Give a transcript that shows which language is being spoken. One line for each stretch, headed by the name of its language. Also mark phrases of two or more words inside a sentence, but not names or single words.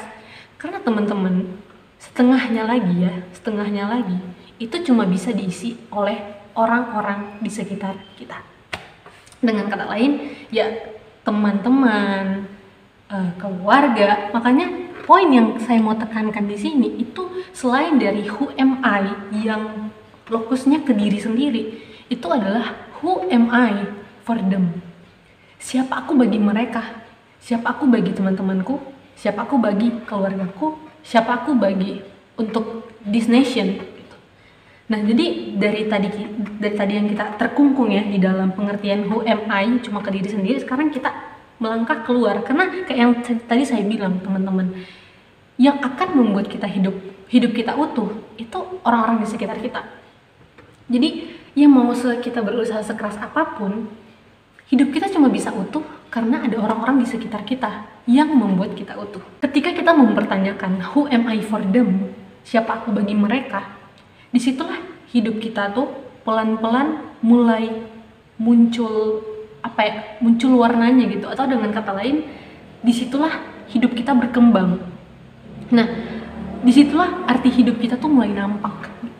Indonesian: Karena teman-teman, setengahnya lagi itu cuma bisa diisi oleh orang-orang di sekitar kita. Dengan kata lain, ya teman-teman, keluarga. Makanya poin yang saya mau tekankan di sini itu selain dari
English: who am I
Indonesian: yang fokusnya ke diri sendiri, itu adalah
English: who am I for them.
Indonesian: Siapa aku bagi mereka? Siapa aku bagi teman-temanku? Siapa aku bagi keluargaku? Siapa aku bagi untuk
English: this nation?
Indonesian: Nah, jadi dari tadi yang kita terkungkung ya di dalam pengertian
English: who am I
Indonesian: cuma ke diri sendiri, sekarang kita melangkah keluar. Karena kayak yang tadi saya bilang teman-teman, yang akan membuat kita hidup kita utuh itu orang-orang di sekitar kita. Jadi yang mau kita berusaha sekeras apapun, hidup kita cuma bisa utuh karena ada orang-orang di sekitar kita yang membuat kita utuh. Ketika kita mempertanyakan
English: who am I for them,
Indonesian: siapa aku bagi mereka, disitulah hidup kita tuh pelan-pelan mulai muncul muncul warnanya gitu, atau dengan kata lain disitulah hidup kita berkembang. Nah, disitulah arti hidup kita tuh mulai nampak gitu.